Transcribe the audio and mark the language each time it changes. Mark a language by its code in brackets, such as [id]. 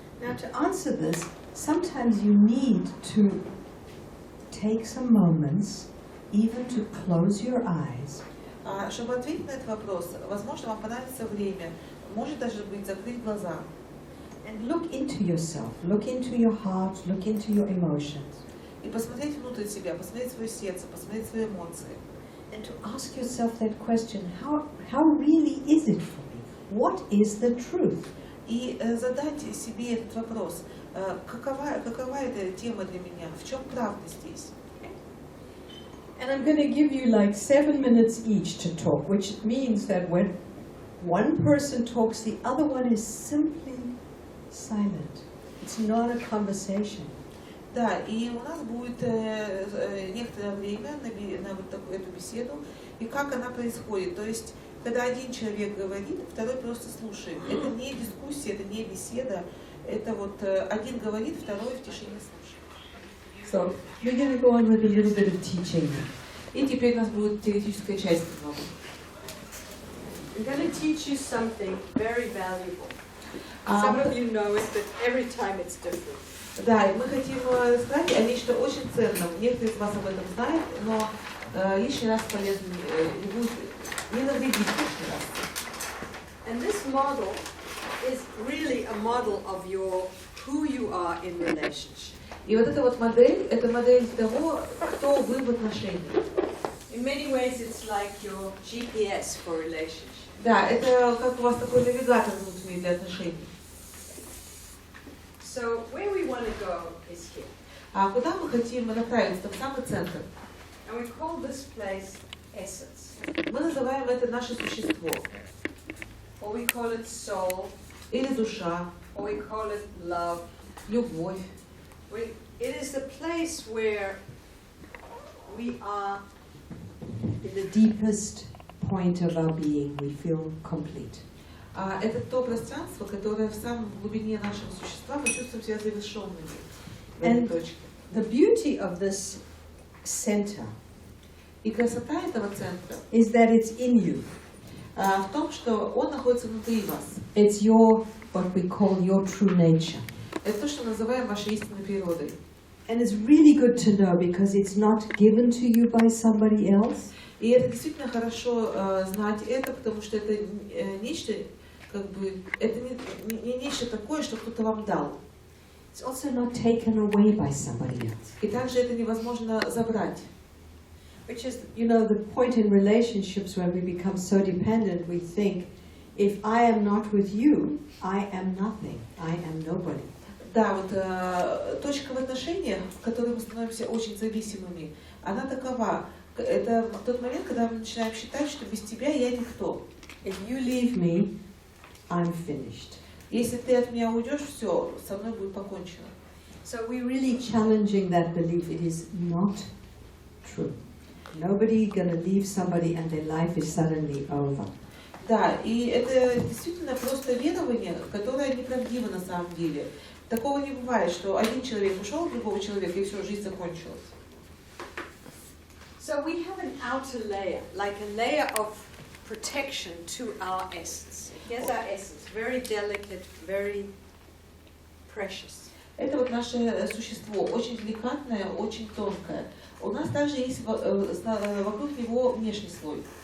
[en] Now to answer this, sometimes you need to take some moments even to close your eyes [ru] Чтобы ответить на этот вопрос, возможно, вам понадобится время, может даже быть закрыть глаза [en] and look into yourself, look into your heart, look into your emotions, [ru] и посмотреть внутрь себя, посмотреть свое сердце, посмотреть свои эмоции. [en] and to ask yourself that question, how really is it for me? What is the truth? [ru] И задать себе этот вопрос, какова эта тема для меня, в чем правда здесь? [en] And I'm going to give you like 7 minutes each to talk, which means that when one person talks, the other one is simply silent. It's not a conversation. [ru] Да, и у нас будет некоторое время на вот эту беседу, и как она происходит. То есть, когда один человек говорит, второй просто слушает. Это не дискуссия, это не беседа, это вот один говорит, второй в тишине слушает. [en] So we're going to go on with a little bit of teaching now. [ru] И теперь у нас будет теоретическая часть немного. [en] I'm going to teach you something very valuable. Some of you know it, but every time it's different. [ru] Да, и мы хотим сказать о нечто очень ценном. Некоторые из вас об этом знают, но лишний раз полезно не будет, не навредит лишний раз. [en] And this model is really a model of who you are in relationship. [ru] И вот эта вот модель, это модель того, кто вы в отношениях. [en] In many ways, it's like your GPS for relationship. [ru] Да, это как у вас такой навигатор внутренний для отношений. [en] So where we want to go is here. [ru] А куда мы хотим направиться? В самый центр. [en] And we call this place essence. [ru] Мы называем это наше существо. [en] Or we call it soul. [ru] Или душа. [en] Or we call it love. [ru] Любовь. [en] It is the place where we are in the deepest point of our being. We feel complete. [ru] Это то пространство, которое в самом глубине нашего существа мы чувствуем себя завершенными в этой точке. [en] The beauty of this center [ru] И красота этого центра [en] is that it's in you. [ru] В том, что он находится внутри вас. [en] It's what we call your true nature. [ru] Это то, что называем вашей истинной природой. [en] And it's really good to know because it's not given to you by somebody else. [ru] И это действительно хорошо знать это, потому что это нечто, как бы, это не нечто такое, что кто-то вам дал. [en] It's also not taken away by somebody else. [ru] И также это невозможно забрать. [en] Which is, the point in relationships when we become so dependent, we think, if I am not with you, I am nothing. I am nobody. [ru] Да, вот точка в отношениях, в которой мы становимся очень зависимыми, она такова. Это тот момент, когда мы начинаем считать, что без тебя я никто. [en] If you leave me, I'm finished. [ru] Если ты от меня уйдешь, все, со мной будет покончено. [en] So we're really challenging that belief. It is not true. Nobody gonna leave somebody and their life is suddenly over. [ru] Да, и это действительно просто верование, которое неправдиво на самом деле. Такого не бывает, что один человек ушел от другого человека, и все, жизнь закончилась. [en] So we have an outer layer, like a layer of protection to our essence. Here's our essence, very delicate, very precious. [ru] Это вот наше существо, очень деликатное, очень тонкое. У нас также есть вокруг него внешний слой.